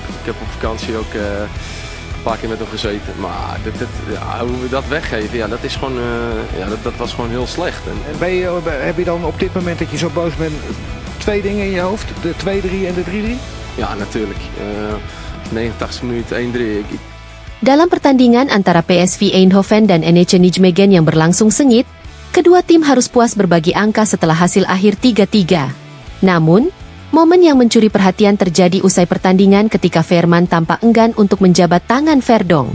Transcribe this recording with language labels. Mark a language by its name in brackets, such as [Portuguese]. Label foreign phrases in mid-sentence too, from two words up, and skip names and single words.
[Dutch] Ik heb op vakantie ook een paar keer met hem gezeten. Maar ja, hoe we dat weggeven, ja, dat is gewoon, dat was gewoon heel slecht. En heb je dan op dit moment dat je zo boos bent twee dingen in je hoofd? De 2-3 en de 3-3? Ja, natuurlijk. 89 minuten 1-3. [Indonesian] Dalam pertandingan antara PSV Eindhoven dan NEC Nijmegen yang berlangsung sengit, kedua tim harus puas berbagi angka setelah hasil akhir 3-3. Namun, momen yang mencuri perhatian terjadi usai pertandingan ketika Veerman tampak enggan untuk menjabat tangan Verdonk.